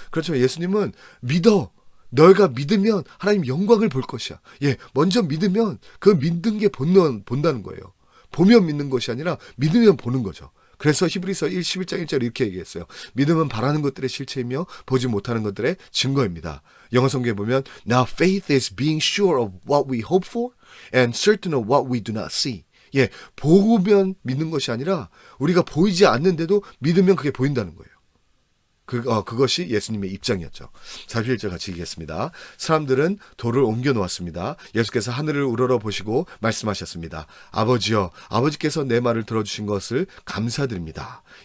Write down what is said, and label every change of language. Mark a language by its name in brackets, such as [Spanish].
[Korean] 그렇지만 예수님은 믿어. 너희가 믿으면 하나님 영광을 볼 것이야. 먼저 믿으면 그 믿는 게 본다는 거예요. 보면 믿는 것이 아니라 믿으면 보는 거죠. 그래서 히브리서 11장 1절 이렇게 얘기했어요. 믿음은 바라는 것들의 실체이며 보지 못하는 것들의 증거입니다. 영어 성경에 보면 [English] Now faith is being sure of what we hope for and certain of what we do not see. [Korean] 보면 믿는 것이 아니라 우리가 보이지 않는데도 믿으면 그게 보인다는 거예요. 그것이 예수님의 입장이었죠. 41절 같이 읽겠습니다. 사람들은 돌을 옮겨 놓았습니다. 예수께서 하늘을 우러러 보시고 말씀하셨습니다. 아버지여, 아버지께서 내 말을 들어주신 것을 감사드립니다.